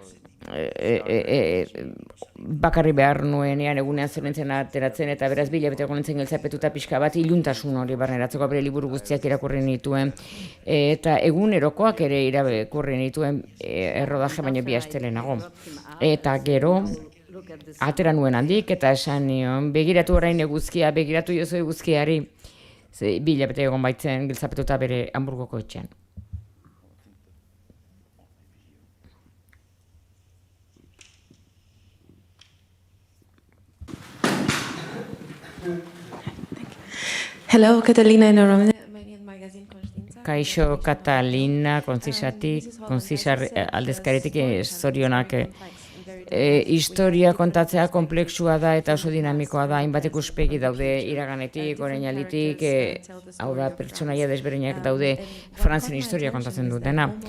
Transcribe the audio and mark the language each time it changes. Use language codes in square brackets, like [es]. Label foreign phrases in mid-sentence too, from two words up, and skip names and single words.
[eu] bakarri behar nuenean egunean zer nintzen ateratzen, eta beraz 2 hilabete egon nintzen giltzapetuta pixka bat iluntasun hori barneratzeko, bere liburu guztiak irakurri nituen, eta egunerokoak ere irakurri nituen errodaje baino 2 aste lehenago. Eta gero, atera nuen handik, eta esan nion, begiratu orain eguzkia, begiratu jozu eguzkiari, 2 hilabete egon baitzen giltzapetuta bere Hamburgoko etxean. [en] Hello, Catalina and Romanian magazine Constanța. [eu] Kaixo Catalina, konzisar aldezkaretik zorionak. Historia kontatzea konplexua da eta oso dinamikoa da, hainbat ikuspegi daude iraganetik, orainalditik, hau da pertsonaia desberdinak daude Frantzen historia kontatzen dutena.